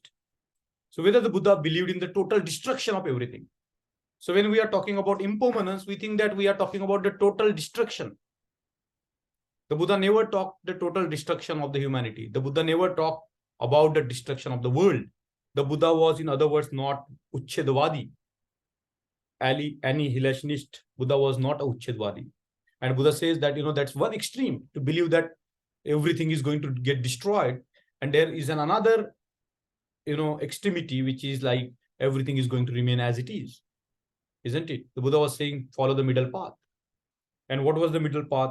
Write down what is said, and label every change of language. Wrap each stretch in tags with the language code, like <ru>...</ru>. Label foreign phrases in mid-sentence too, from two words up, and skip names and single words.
<en>So whether the Buddha believed in the total destruction of everything. So when we are talking about impermanence, we think that we are talking about the total destruction. The Buddha never talked the total destruction of the humanity. The Buddha never talked about the destruction of the world. The Buddha was, in other words, not Uchchedvadi, annihilationist. Buddha was not a Uchchedvadi. And Buddha says that, that's one extreme, to believe that everything is going to get destroyed. And there is another, extremity, which is like everything is going to remain as it is. Isn't it? The Buddha was saying, follow the middle path. And what was the middle path?</en>